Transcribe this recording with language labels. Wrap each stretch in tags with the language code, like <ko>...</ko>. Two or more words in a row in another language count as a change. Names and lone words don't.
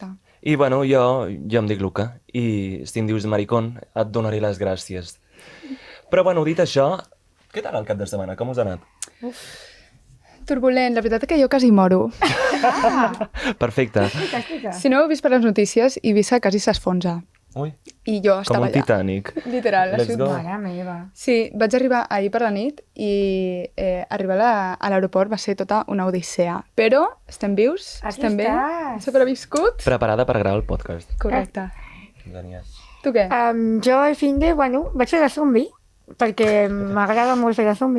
<ca>I bueno, jo em dic Luca, i si em dius maricón, et donaré les gràcies. Però bueno, dit això, què tal el cap de setmana? Com us ha anat? Turbulent, la veritat és que jo quasi moro. Perfecte. Explica. Si no heu vist per les notícies, Eivissa quasi s'esfonsa. Ui, I jo com estava un allà. Titanic. Literal.</ca> <en>Let's go.</en> <ca>Mare meva. Sí, vaig arribar ahir per la nit i arribar a l'aeroport va ser tota una odissea. Però estem vius, Aquí estem bé, estàs. hem sobreviscut. Preparada per gravar el podcast. Correcte. Genial. Tu què? Jo al fin de, vaig fer de zombi, perquè m'agrada molt fer de zombi.</ca>